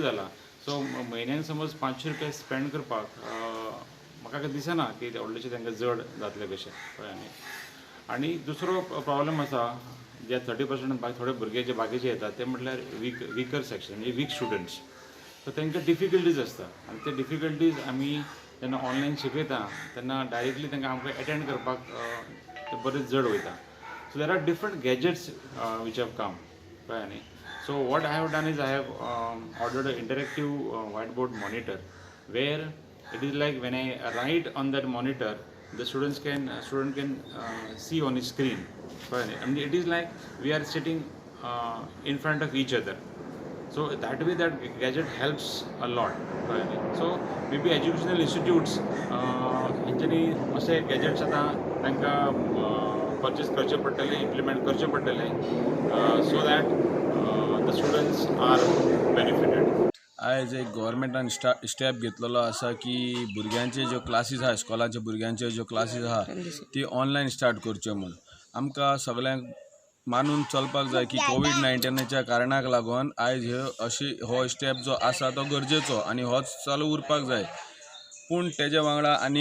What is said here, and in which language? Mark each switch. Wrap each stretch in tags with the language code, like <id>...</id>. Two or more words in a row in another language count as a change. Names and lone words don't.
<kok>जाला सो म्हयन्याक समज 500 रुपया स्पेंड करपाक म्हाका दिसना की व्हडलेशें तांकां जड जातलें कशें कळ्ळें न्ही आनी दुसरो प्रॉब्लम आसा जे 30% थोडे भुरगे जे बाकीचे येतात ते म्हटल्यार</kok> <en>weaker section</en> <kok>म्हणजे</kok> <en>weak students</en> <kok>सो तांकां डिफिकल्टीज आसता आनी ते डिफिकल्टीज आमी जेन्ना ऑनलायन शिकयता तेन्ना डायरेक्टली तांकां आमकां एटेंड करपाक ते बरेच जड वयता</kok> <en>so there are different gadgets which have come</en> <kok>कळ्ळें न्ही</kok> <en>so what I have done is I have ordered a interactive white board monitor वेर it is like when I write on that monitor the student can see on his screen and it is like we are sitting in front of each other so that way that gadget helps a lot so maybe educational institutes</en> <kok>हेंच्यांनी असे गॅजेट्स आता तांकां परचेस करचे पडटले</kok> <en>इम्प्लिमेंट करचे पडटले so that the students are benefited</en> <kok>आयज एक गव्हर्मेंटान स्टेप घेतलेलो आसा की भुरग्यांचे ज्यो क्लासीस आहा इस्कॉलाच्या भुरग्यांचे ज्यो क्लासीस आहा ती ऑनलायन स्टार्ट करच्यो म्हूण आमकां सगळ्यांक मानून चलपाक जाय की कोविड-19च्या कारणाक लागून आयज हो स्टेप जो आसा तो गरजेचो आनी होच चालू उरपाक जाय पूण तेजे वांगडा आनी</kok>